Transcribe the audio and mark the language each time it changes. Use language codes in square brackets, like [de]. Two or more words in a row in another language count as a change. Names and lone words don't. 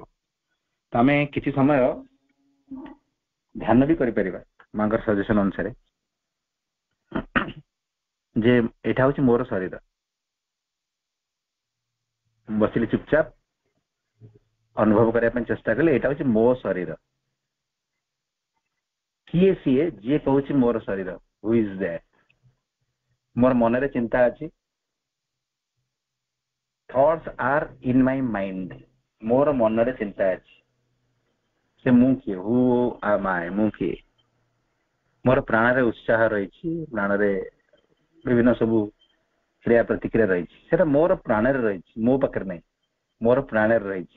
[or] ତ ଆମେ କିଛି ସମୟ ଧ୍ୟାନ ବି କରିପାରିବା ମାଙ୍କର ସଜେସନ ଅନୁସାରେ ଯେ ଏଇଟା ହଉଛି ମୋର ଶରୀର। ବସିଲି ଚୁପଚାପ ଅନୁଭବ କରିବା ପାଇଁ ଚେଷ୍ଟା କଲେ ଏଇଟା ହଉଛି ମୋ ଶରୀର। କିଏ ସିଏ ଯିଏ କହୁଛି ମୋର ଶରୀର? [en] Who is that? [or] ମୋର ମନରେ ଚିନ୍ତା ଅଛି, [en] thoughts are in my mind, [or] ମୋର ମନରେ ଚିନ୍ତା ଅଛି। ସେ ମୁଁ କିଏ? [en] Who am I? [or] ମୁଁ କିଏ? ମୋର ପ୍ରାଣରେ ଉତ୍ସାହ ରହିଛି, ପ୍ରାଣରେ ବିଭିନ୍ନ ସବୁ କ୍ରିୟା ପ୍ରତିକ୍ରିୟା ରହିଛି, ସେଟା ମୋର ପ୍ରାଣରେ ରହିଛି, ମୋ ପାଖରେ ନାହିଁ, ମୋର ପ୍ରାଣରେ ରହିଛି।